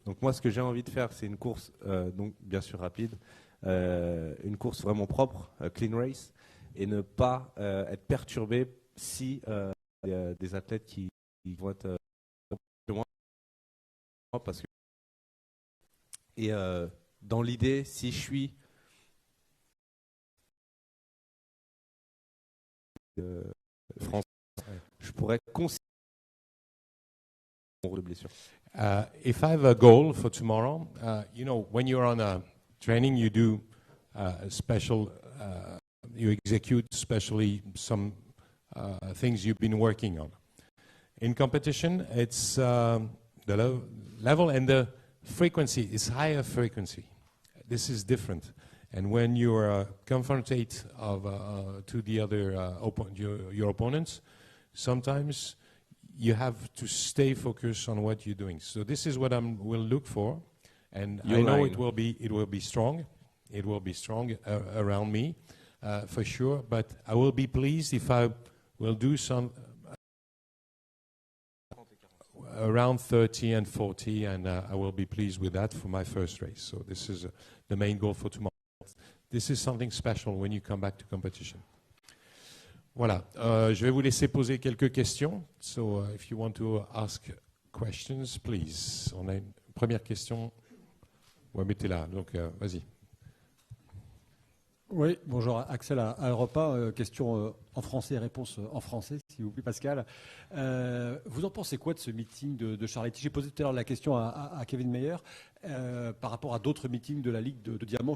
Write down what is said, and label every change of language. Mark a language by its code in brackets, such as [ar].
[fr] Donc moi, ce que j'ai envie de faire, c'est une course, donc bien sûr rapide, une course vraiment propre, [en] clean race, [fr] et ne pas être perturbé si il y a des athlètes qui vont être moins parce que et dans l'idée, si je suis français, je pourrais considérer mon de blessure. [en] If I have a goal for tomorrow, you know, when you're on a training, you do special, you execute specially some things you've been working on. In competition, it's the level and the frequency is higher frequency. This is different. And when you are confronted to the other your opponents, sometimes you have to stay focused on what you're doing. So this is what I will look for, and I know it will be strong. It will be strong around me, for sure. But I will be pleased if I will do some around 30 and 40, and I will be pleased with that for my first race. So this is the main goal for tomorrow. This is something special when you come back to competition. [fr] Voilà, je vais vous laisser poser quelques questions. [en] So if you want to ask questions, please. [fr] On a une première question. Ouais, mettez là. Donc vas-y. Oui, bonjour, Axel à Europa. Question en français, réponse en français, s'il vous plaît, Pascal. Vous en pensez quoi de ce meeting de Charletti? J'ai posé tout à l'heure la question à Kevin Meyer par rapport à d'autres meetings de la Ligue de Diamant.